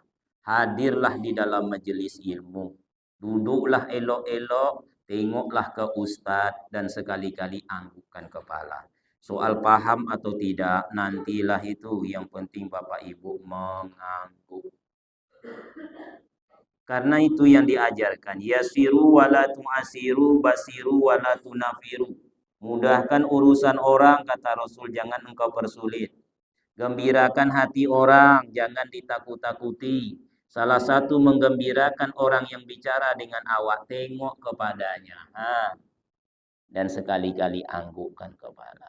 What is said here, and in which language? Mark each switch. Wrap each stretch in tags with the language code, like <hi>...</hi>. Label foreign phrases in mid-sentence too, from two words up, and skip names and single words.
<id>Hadirlah di dalam majelis ilmu. Duduklah elok-elok, tengoklah ke ustadz dan sekali-kali anggukkan kepala. Soal paham atau tidak, nantilah itu. Yang penting Bapak Ibu mengangguk. Karena itu yang diajarkan.</id> <ar>يسروا ولا تعسروا، بشروا ولا تنفروا.</ar> <id>Mudahkan urusan orang, kata Rasul, jangan engkau persulit. Gembirakan hati orang, jangan ditakut-takuti. Salah satu menggembirakan orang yang bicara dengan awak, tengok kepadanya. Dan sekali-kali anggukkan kepala.</id>